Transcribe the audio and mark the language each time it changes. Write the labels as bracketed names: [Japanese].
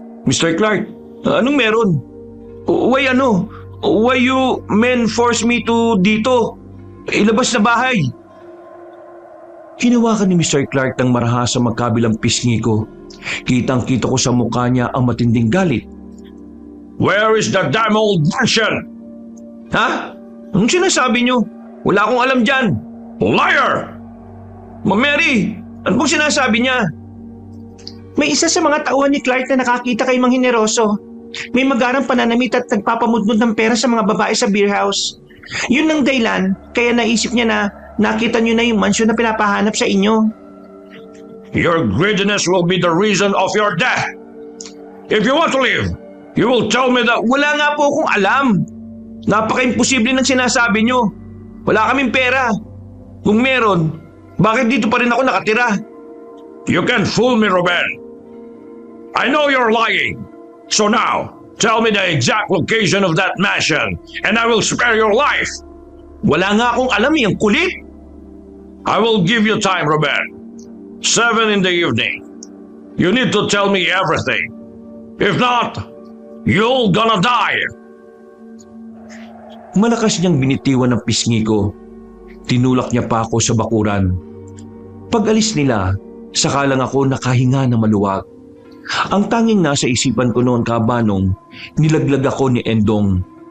[Filipino] Mr. Clark, anong meron? [English] Why you men force me to [Filipino] dito? Ilabas na bahay. Hinawakan ni Mr. Clark ng marahas sa magkabilang pisngi ko. Kitang-kita ko sa mukha niya ang matinding galit. [English] Where is the damn old mansion? [Filipino] Ha? Anong sinasabi niyo? Wala akong alam dyan. [English] Liar! [Filipino] Ma'am Mary, ano bang sinasabi niya? May isa sa mga tauhan ni Clark na nakakita kay Mang Generoso. May magarang pananamit at nagpapamudmud ng pera sa mga babae sa beer house. Yun ang dahilan, kaya naisip niya na nakita niyo na yung mansyon na pinapahanap sa inyo. [English] Your greediness will be the reason of your death. If you want to live, you will tell me that... [Filipino] Wala nga po akong alam. Napaka-imposible ng sinasabi niyo. Wala kaming pera. Kung meron, bakit dito pa rin ako nakatira? [English] You can't fool me, Ruben. I know you're lying. So now, tell me the exact location of that mansion and I will spare your life. Wala nga akong alam yung kulit. I will give you time, Ruben. 7 in the evening. You need to tell me everything. If not, you're gonna die. [Filipino] Malakas niyang binitiwan ng pisngi ko. Tinulak niya pa ako sa bakuran. Pag-alis nila, saka lang ako nakahinga na maluwag. Ang tanging nasa isipan ko noon, Kabanong, nilaglag ako ni Endong.